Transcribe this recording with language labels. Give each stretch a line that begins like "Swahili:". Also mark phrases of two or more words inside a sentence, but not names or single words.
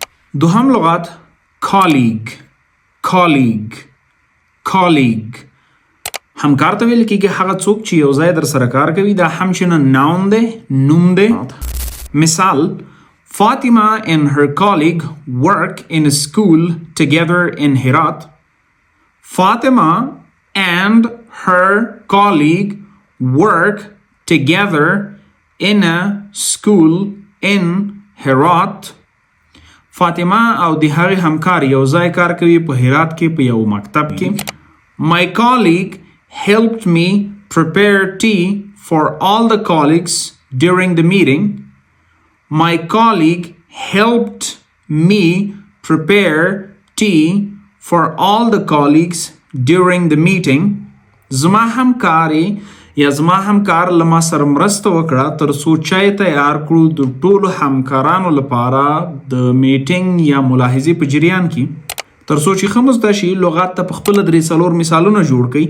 Pashto: دوهم لغت colleague. همکار ته ویل کېږي هغه څوک چې یو ځای در سره کار کوي. دا هم چې نه ناون دی، نوم دی. مثال:
English: Fatima and her colleague work in a school together in Herat. Fatima and her colleague work together in a school in Herat.
Pashto: فاطمه او د هغې همکار یو ځای کار کوي په هرات کې په یو مکتب کې.
English: My colleague helped me prepare tea for all the colleagues during the meeting. My colleague helped me prepare tea for all the colleagues during the meeting.
Pashto: زما همکار لما سره مرسته وکړه تر څو چای تیار کړو د ټولو همکارانو لپاره د میټینګ یا ملاحظې په جریان کې. تر څو چې ښه مو زده شي لغات ته په خپله 3-4 مثالونه جوړ کړئ.